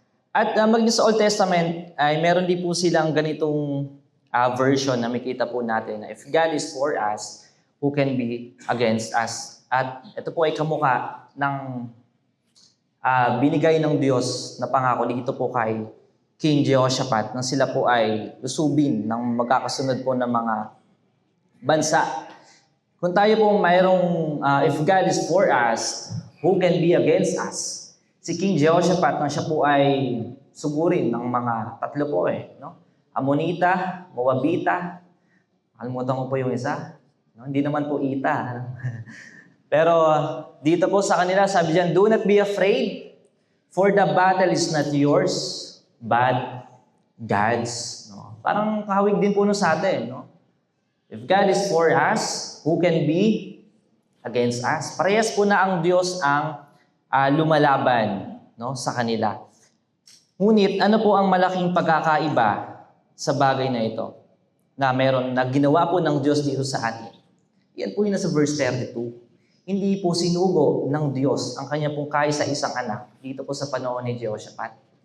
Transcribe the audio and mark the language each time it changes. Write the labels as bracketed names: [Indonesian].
[Filipino] At sa Old Testament, ay meron din po silang ganitong version na makita po natin na [English] if God is for us, who can be against us? [Filipino] At ito po ay kamukha ng binigay ng Diyos na pangako dito po kay King Jehoshaphat na sila po ay lusubin ng magkakasunod po ng mga bansa. Kung tayo po mayroong, [English] if God is for us, who can be against us? [Filipino] Si King Jehoshaphat, nang siya po ay sugurin ng mga tatlo po Amonita, Moabita, kalimutan ko po yung isa. Hindi naman po Ita. Pero dito po sa kanila, sabi diyan, [English] do not be afraid, for the battle is not yours, but God's. [Filipino] Parang kahawig din po sa atin. [English] If God is for us, who can be against us? [Filipino] Parehas po na ang Diyos ang lumalaban sa kanila. Ngunit ano po ang malaking pagkakaiba sa bagay na ito na meron na ginawa po ng Diyos dito sa atin? Yan po yung nasa verse 32. Hindi po sinugo ng Diyos ang kanya pong kaisa-isang anak dito po sa panahon ni Jehoshaphat.